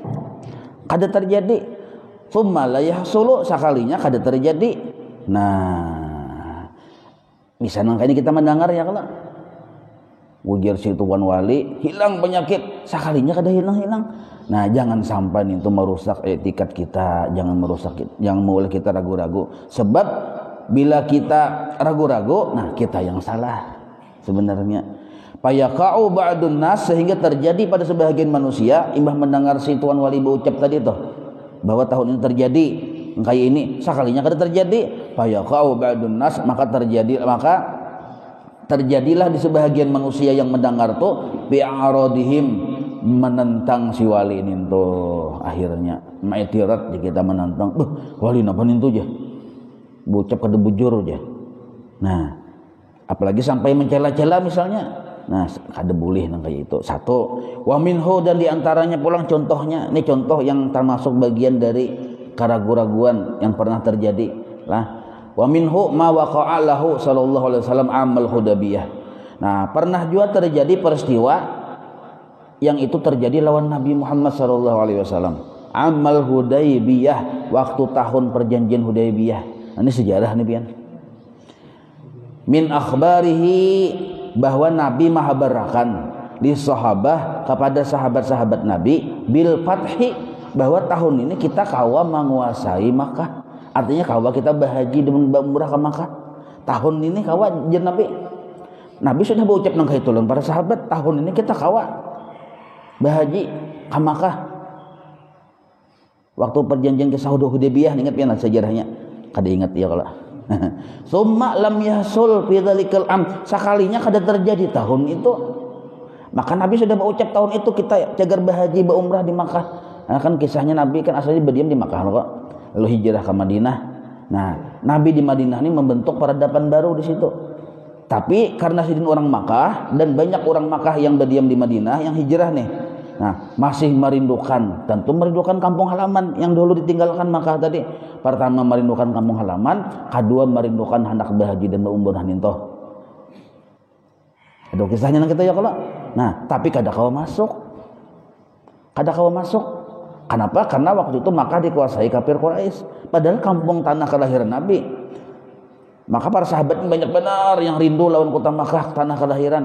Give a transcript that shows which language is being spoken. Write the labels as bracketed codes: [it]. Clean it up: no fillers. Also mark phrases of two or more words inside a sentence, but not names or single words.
[ar] ثم لا يحصل, [bjn] sekalinya kada terjadi. Nah, bisa nangkanya kita mendengar ya kalau ujar si tuan wali hilang penyakit, sekalinya kada hilang. Nah, jangan sampai itu merusak etikat kita, jangan mulai kita ragu-ragu. Sebab bila kita ragu-ragu, nah kita yang salah sebenarnya. [ar] فيقع بعض الناس, [bjn] sehingga terjadi pada sebagian manusia imbah mendengar si tuan wali berucap tadi tuh bahwa tahun ini terjadi kayak ini, sekalinya kada terjadi. [ar] فيقع بعض الناس, [bjn] maka terjadilah di sebagian manusia yang mendengar tuh bi'aradihim, menentang si wali ini tuh. Akhirnya maitirat kita menentang, wali napa nintu aja bucap kada bujur aja. Nah, apalagi sampai mencela-cela misalnya, nah kada boleh nang kayak itu. Satu, [ar] ومنه, [bjn] dan diantaranya pulang contohnya, ini contoh yang termasuk bagian dari keraguan-raguan yang pernah terjadi lah. [ar] ومنه ما وقع له صلى الله عليه وسلم عام الحديبية. [bjn] Nah, pernah juga terjadi peristiwa yang itu terjadi lawan Nabi Muhammad [ar] صلى الله عليه وسلم. عام الحديبية, [bjn] waktu tahun perjanjian Hudaybiyah. Ini sejarah nih pian. [ar] من أخباره, [bjn] bahwa Nabi menghabarkan di sahabah kepada sahabat-sahabat Nabi [ar] بالفتح, [bjn] bahwa tahun ini kita kawa menguasai Makkah. Artinya kawa kita bahaji dengan umrah ke Makkah. Tahun ini kawa jen Nabi sudah berucap nang kaitulan para sahabat, tahun ini kita kawa bahaji ke Makkah. Waktu perjanjian kisah Hudaybiyah, ingat ya sejarahnya? Kada ingat ya kalau. [ar] ثم لم يحصل في ذلك العام, [bjn] sekalinya kada terjadi tahun itu. Maka Nabi sudah berucap tahun itu kita cagar berhaji berumrah di Makkah. Nah, kan kisahnya Nabi kan asalnya berdiam di Makkah kok. Lalu hijrah ke Madinah. Nah, Nabi di Madinah ini membentuk peradaban baru di situ. Tapi karena sidin orang Makkah dan banyak orang Makkah yang berdiam di Madinah yang hijrah nih. Nah, masih merindukan, tentu merindukan kampung halaman yang dulu ditinggalkan Makkah tadi. Pertama merindukan kampung halaman, kedua merindukan hendak berhaji dan berumrah nintoh. Ada kisahnya nang kita ya kalau. Nah, tapi kada kawa masuk. Kenapa? Karena waktu itu Makkah dikuasai kafir Quraisy. Padahal kampung tanah kelahiran Nabi. Maka para sahabat banyak benar yang rindu lawan kota Makkah, tanah kelahiran.